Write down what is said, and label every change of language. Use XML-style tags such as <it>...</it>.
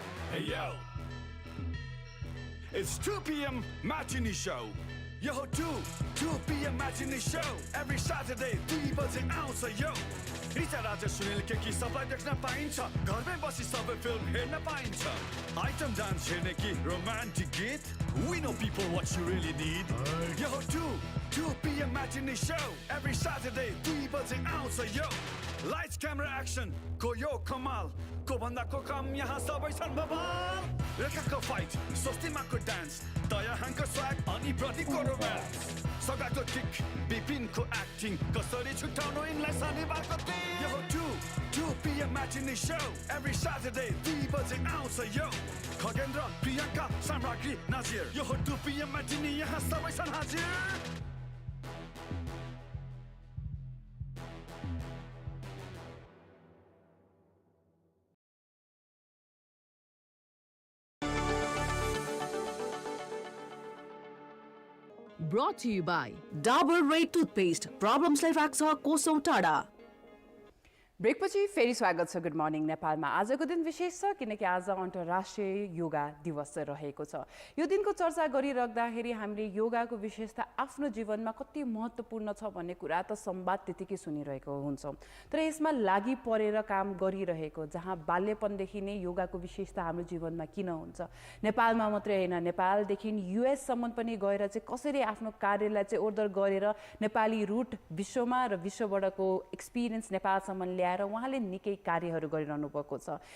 <en>Hey yo, it's 2 p.m. matinee show. Yo, 2 p.m. matinee show. Every Saturday</en> <ne>3 बजे आउँछ यो. रिचा राजा सुनिल के की सबलाई देख्न पाइन्छ. घरमै बसी सबै फिल्म हेर्न पाइन्छ. आइटम डान्स हेर्ने कि रोमान्टिक गीत.</ne> <en>We know people what you really need. Yo, 2 p.m. matinee show. Every Saturday</en> <ne>3 बजे आउँछ यो.</ne> <en>Lights, camera, action.</en> <ne>को यो कमाल. को भन्दा को काम यहाँ सबै छन् बवाल. रेखाको फाइट स्वस्तिमाको डान्स दयाहाङको स्वाग अनि प्रतिको रोमान्स सगाको किक विपिनको एक्टिङ कसरी छुट्याउनु यिनलाई शनिबारको दिन यो</ne> <en>2 PM matinee show every Saturday</en> <ne>3 बजे आउँछ यो खगेन्द्र प्रियङ्का साम्राज्ञी नाजिर यो</ne> <en>2 PM matinee</en> <ne>यहाँ सबै छन् हाजिर</ne> <en>Brought to you by Dabur Red Toothpaste. Problems like Aksa Koso Tada.</en> <ne>ब्रेकपछि फेरि स्वागत छ गुड मर्निङ नेपालमा। आजको दिन विशेष छ किनकि आज अन्तर्राष्ट्रिय योगा दिवस रहेको छ। यो दिनको चर्चा गरिराख्दाखेरि हामीले योगाको विशेषता आफ्नो जीवनमा कति महत्त्वपूर्ण छ भन्ने कुरा त संवाद त्यतिकै सुनिरहेको हुन्छौँ, तर यसमा लागि परेर काम गरिरहेको जहाँ बाल्यपनदेखि नै योगाको विशेषता हाम्रो जीवनमा किन हुन्छ, नेपालमा मात्रै होइन नेपालदेखि युएससम्म पनि गएर चाहिँ कसरी आफ्नो कार्यलाई चाहिँ ओर्दर गरेर नेपाली रुट विश्वमा र विश्वबाटको एक्सपिरियन्स नेपालसम्म ल्याएर उहाँले निकै कार्यहरू गरिरहनु भएको छ।</ne>